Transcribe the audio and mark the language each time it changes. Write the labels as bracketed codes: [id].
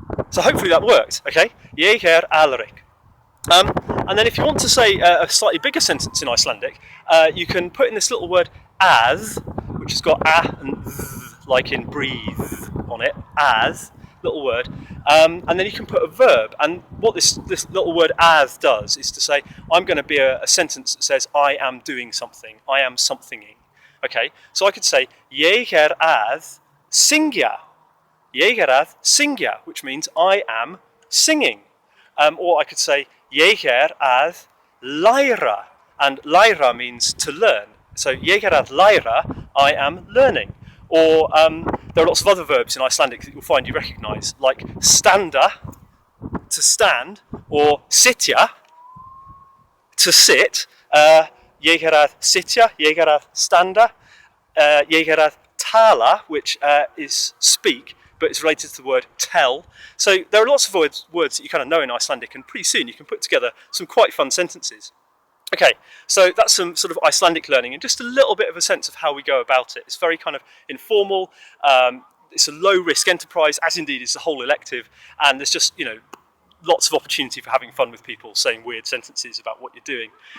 [en] So hopefully that worked, okay? Ég Alaric. And then if you want to say a slightly bigger sentence in Icelandic, you can put in this little word as, which has got a and th, like in breathe on it, as, little word, and then you can put a verb. And what this little word as does is to say, I'm going to be a sentence that says, I am doing something, I am somethinging. Okay, so I could say, [is] ég að syngja. Ég að syngja, [en] which means I am singing. Or I could say, [is] ég að læra, [en] and læra means to learn. So [is] ég að læra, [en] I am learning. Or there are lots of other verbs in Icelandic that you'll find you recognise, like standa, to stand, or sitja, to sit. [is] Ég að sitja, ég að standa, ég að tala, [en] which is speak, but it's related to the word tell. So there are lots of words that you kind of know in Icelandic, and pretty soon you can put together some quite fun sentences. Okay, so that's some sort of Icelandic learning and just a little bit of a sense of how we go about it. It's very kind of informal, it's a low risk enterprise, as indeed is the whole elective, and there's just, you know, lots of opportunity for having fun with people saying weird sentences about what you're doing.